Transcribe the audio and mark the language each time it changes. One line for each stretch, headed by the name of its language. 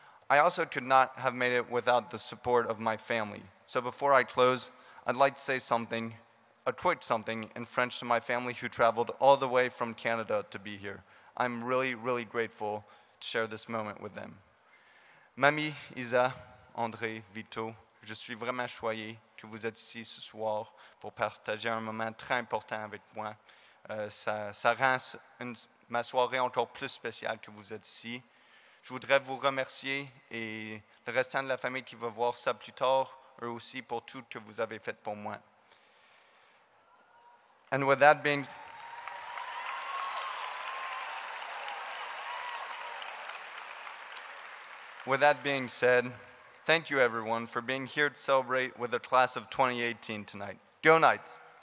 English: I also could not have made it without the support of my family. So before I close, I'd like to say something, a quick something in French to my family who traveled all the way from Canada to be here. I'm really, really grateful to share this moment with them.
French: Mamie, Isa, André, Vito, je suis vraiment choyé que vous êtes ici ce soir pour partager un moment très important avec moi. Ça rend ma soirée encore plus spéciale que vous êtes ici. Je voudrais vous remercier et le restant de la famille qui va voir ça plus tard, eux aussi pour tout que vous avez fait pour moi.
English: And with that being said, thank you everyone for being here to celebrate with the class of 2018 tonight. Go Knights!